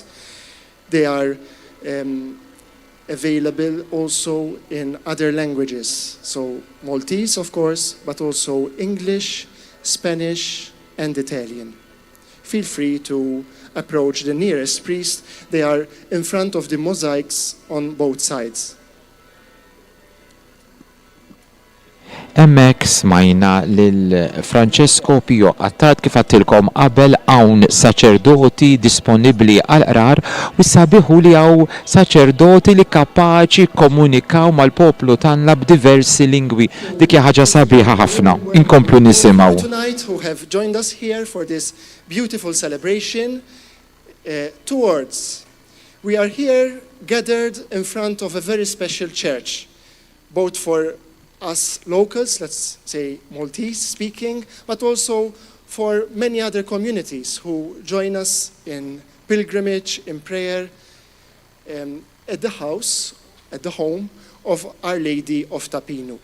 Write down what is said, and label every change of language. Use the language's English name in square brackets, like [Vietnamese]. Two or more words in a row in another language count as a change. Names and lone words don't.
[English] They are available also in other languages, so Maltese, of course, but also English, Spanish, and Italian. Feel free to approach the nearest priest. They are in front of the mosaics on both sides. [Maltese] Hemmhekk smajna lil Francesco Pio għattat kif għattilkom qabel hawn saċerdoti disponibbli għal qrar u sabiħu li hawn saċerdoti li kapaċi komunikaw mal-poplu tagħna b'diversi lingwi. Dik hija ħaġa sabiħa ħafna. Inkomplu nisimgħu. [English] Tonight who have joined us here for this beautiful celebration, two words. We are here gathered in front of a very special church, both for us locals, let's say Maltese speaking, but also for many other communities who join us in pilgrimage, in prayer, at the house, at the home of Our Lady of Pinu.